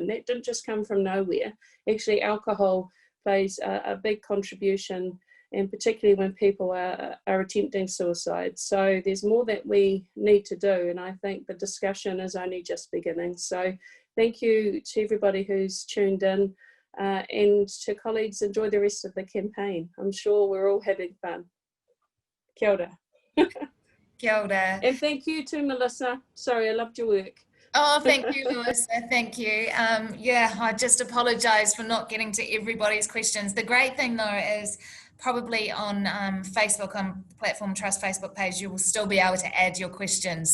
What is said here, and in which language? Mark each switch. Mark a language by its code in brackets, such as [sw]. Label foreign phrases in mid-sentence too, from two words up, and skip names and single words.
[en] That didn't just come from nowhere. Actually, alcohol plays a big contribution, and particularly when people are attempting suicide. So there's more that we need to do. And I think the discussion is only just beginning. So thank you to everybody who's tuned in, and to colleagues, enjoy the rest of the campaign. I'm sure we're all having fun. [mi] Kia ora. Kia ora. [en] And thank you to Melissa. Sorry, I loved your work. Oh, thank you, Melissa. Thank you. Yeah, I just apologise for not getting to everybody's questions. The great thing, though, is probably on Facebook, on Platform Trust Facebook page, you will still be able to add your questions.